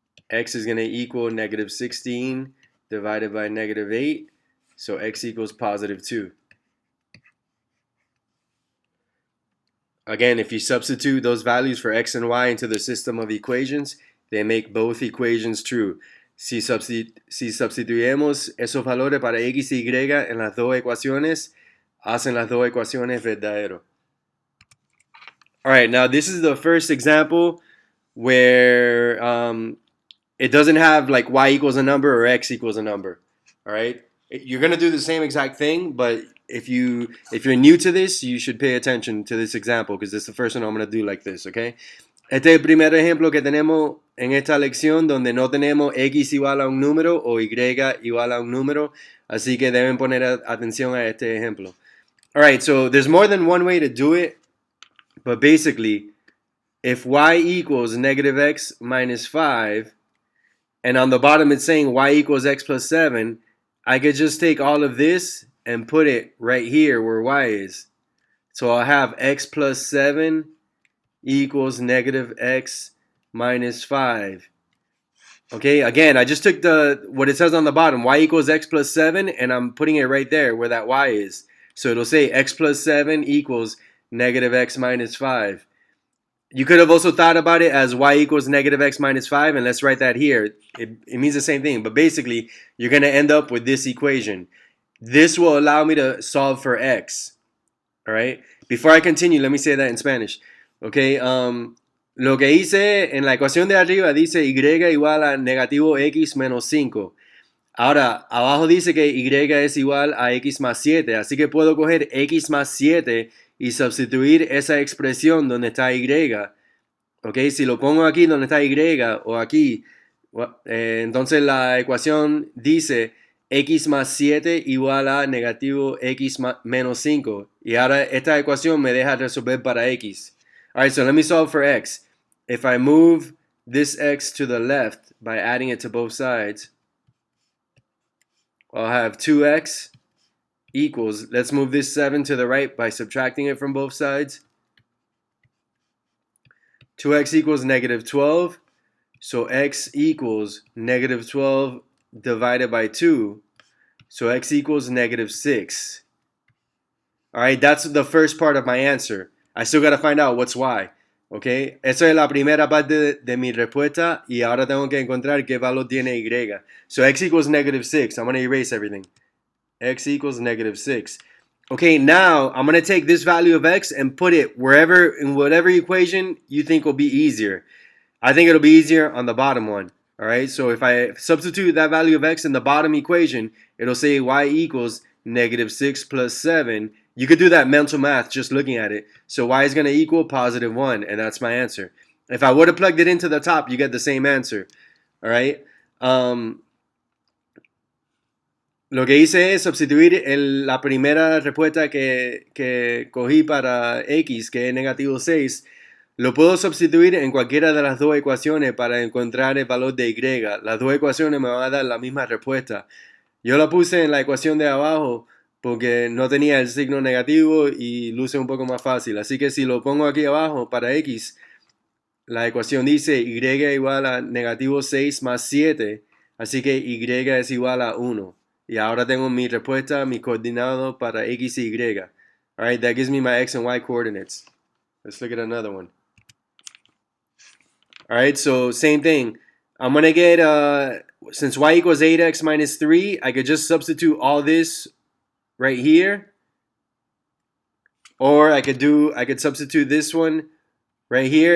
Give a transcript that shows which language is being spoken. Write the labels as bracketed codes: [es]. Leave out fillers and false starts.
[en] X is going to equal negative 16 divided by negative 8. So x equals positive 2. Again, if you substitute those values for x and y into the system of equations, they make both equations true. [es] Si sustituyemos esos valores para x y en las dos ecuaciones, hacen las dos ecuaciones verdadero. [en] All right, now this is the first example where it doesn't have like y equals a number or x equals a number. All right, you're gonna do the same exact thing, but if you're new to this, you should pay attention to this example because this is the first one I'm gonna do like this. Okay. [es] Este es el primer ejemplo que tenemos en esta lección donde no tenemos x igual a un número o y igual a un número, así que deben poner atención a este ejemplo. [en] All right, so there's more than one way to do it, but basically, if y equals negative x minus 5, and on the bottom it's saying y equals x plus 7, I could just take all of this and put it right here where y is. So I'll have x plus 7 equals negative x minus 5. Okay, again, I just took what it says on the bottom, y equals x plus 7, and I'm putting it right there where that y is. So it'll say x plus 7 equals negative x minus 5. You could have also thought about it as y equals negative x minus 5, and let's write that here. It means the same thing, but basically, you're going to end up with this equation. This will allow me to solve for x. All right? Before I continue, let me say that in Spanish. [es] Okay, lo que hice en la ecuación de arriba dice y igual a negativo x menos 5. Ahora, abajo dice que y es igual a x más 7, así que puedo coger x más 7 y sustituir esa expresión donde está y. Ok, si lo pongo aquí donde está y o aquí, entonces la ecuación dice x más 7 igual a negativo x menos 5. Y ahora esta ecuación me deja resolver para x. [en] Alright, so let me solve for x. If I move this x to the left by adding it to both sides, I'll have 2x equals, let's move this 7 to the right by subtracting it from both sides. 2x equals negative 12. So x equals negative 12 divided by 2. So x equals negative 6. Alright, that's the first part of my answer. I still got to find out what's y. [es] Okay, esa es la primera parte de mi respuesta y ahora tengo que encontrar qué valor tiene y. [en] So x equals negative 6. I'm going to erase everything. X equals negative 6. Okay, now I'm going to take this value of x and put it wherever, in whatever equation you think will be easier. I think it'll be easier on the bottom one. All right, so if I substitute that value of x in the bottom equation, it'll say y equals negative 6 plus 7 You could do that mental math just looking at it. So y is going to equal positive 1, and that's my answer. If I would have plugged it into the top, you get the same answer. All right? [es] Lo que hice es sustituir la primera respuesta que cogí para x, que es negativo 6. Lo puedo sustituir en cualquiera de las dos ecuaciones para encontrar el valor de y. Las dos ecuaciones me van a dar la misma respuesta. Yo la puse en la ecuación de abajo porque no tenía el signo negativo y luce un poco más fácil. Así que si lo pongo aquí abajo para x, la ecuación dice y igual a negativo 6 más 7. Así que y es igual a 1. Y ahora tengo mi respuesta, mi coordinado para x y y. [en] Alright, that gives me my x and y coordinates. Let's look at another one. Alright, so same thing. I'm going to get, since y equals 8x minus 3, I could just substitute all this right here. Or I could substitute this one right here.